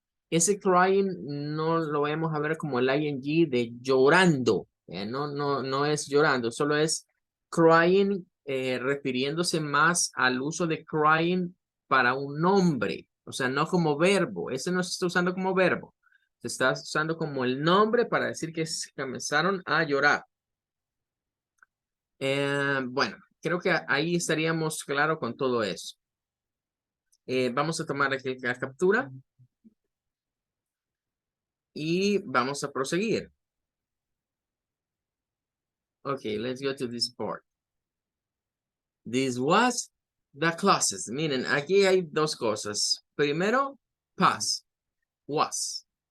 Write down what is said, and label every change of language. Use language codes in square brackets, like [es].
[es] Ese crying no lo vamos a ver como el ing de llorando, no es llorando, solo es crying refiriéndose más al uso de crying para un nombre, o sea, no como verbo, ese no se está usando como verbo, se está usando como el nombre para decir que comenzaron a llorar. Bueno, creo que ahí estaríamos claro con todo eso. Vamos a tomar aquí la captura y vamos a proseguir. [en] Okay, let's go to this part. This was the closest. [es] Miren, aquí hay dos cosas. Primero, past, was.